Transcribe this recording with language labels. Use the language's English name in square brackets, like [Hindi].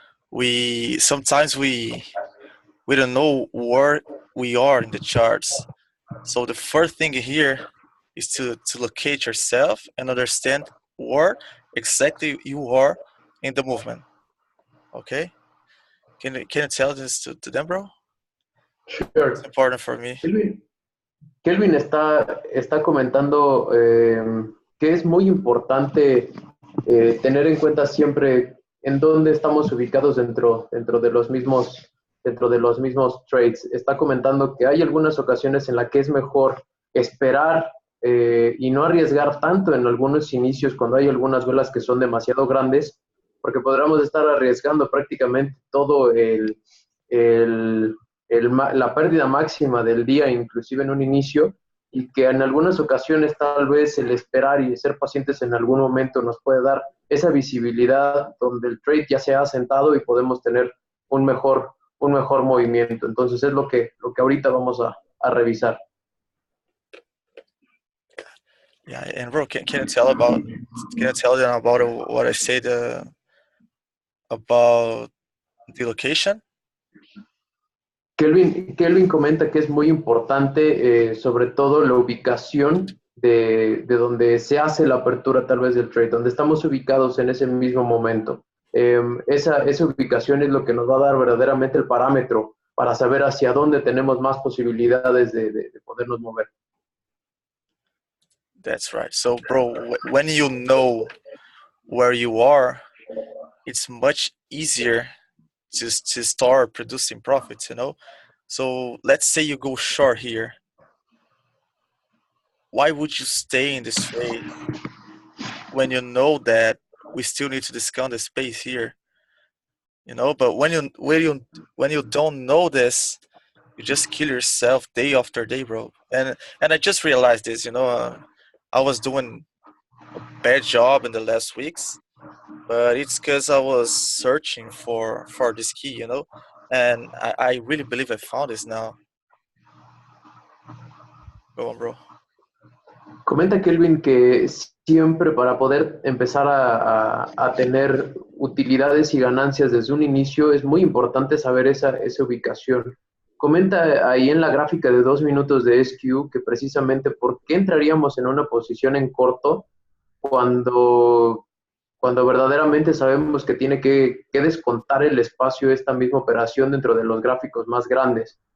[English] We sometimes we don't know where we are in the charts. So the first thing here is to locate yourself and understand where exactly you are in the movement. Okay, can you tell this to them, bro? It's Sure. important for me. [Spanish] Kelvin, Kelvin está comentando que es muy importante tener en cuenta siempre en dónde estamos ubicados dentro de los mismos trades. Está comentando que hay algunas ocasiones en las que es mejor esperar y no arriesgar tanto en algunos inicios cuando hay algunas velas que son demasiado grandes, porque podríamos estar arriesgando prácticamente todo el, la pérdida máxima del día, inclusive en un inicio, y que en algunas ocasiones tal vez el esperar y ser pacientes en algún momento nos puede dar esa visibilidad donde el trade ya se ha asentado y podemos tener un mejor movimiento. Entonces es lo que ahorita vamos a revisar. [English] Yeah, and bro, can you tell them about what I said about the location? [Spanish] Kelvin comenta que es muy importante, sobre todo la ubicación de donde se hace la apertura tal vez del trade, donde estamos ubicados en ese mismo momento. Esa ubicación es lo que nos va a dar verdaderamente el parámetro para saber hacia dónde tenemos más posibilidades de podernos mover. [English] That's right. So, bro, when you know where you are, it's much easier to start producing profits, you know? So let's say you go short here. Why would you stay in this trade when you know that we still need to discount the space here? You know, but when you don't know this, you just kill yourself day after day, bro. And I just realized this, you know, I was doing a bad job in the last weeks, but it's because I was searching for this key, you know, and I really believe I found this now. Go on, bro. [Spanish] Comenta Kelvin que siempre para poder empezar a tener utilidades y ganancias desde un inicio es muy importante saber esa ubicación. Comenta ahí en la gráfica de 2 minutos de SQ que precisamente por qué entraríamos en una posición en corto cuando, cuando verdaderamente sabemos que tiene que descontar el espacio esta misma operación dentro de los gráficos más grandes.